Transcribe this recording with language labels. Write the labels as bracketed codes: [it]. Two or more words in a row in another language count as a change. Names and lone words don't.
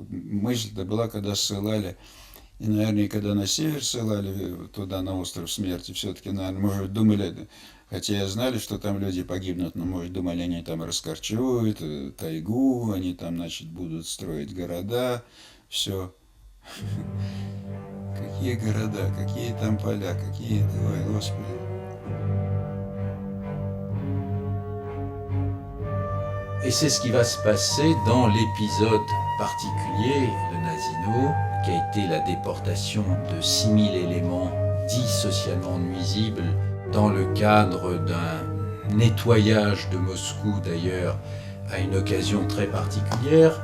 [ru] Мысль-то была, когда ссылали, и, наверное, когда на север ссылали, туда, на остров смерти, все-таки, наверное, может, думали, хотя и знали, что там люди погибнут, но, может, думали, они там раскорчуют тайгу, они там, значит, будут строить города, все. Какие города, какие там поля, какие, ой, Господи. [fr] Et c'est ce qui va se passer dans l'épisode particulier de Nazino, qui a été la déportation de 6000 éléments dits socialement nuisibles dans le cadre d'un nettoyage de Moscou, d'ailleurs, à une occasion très particulière.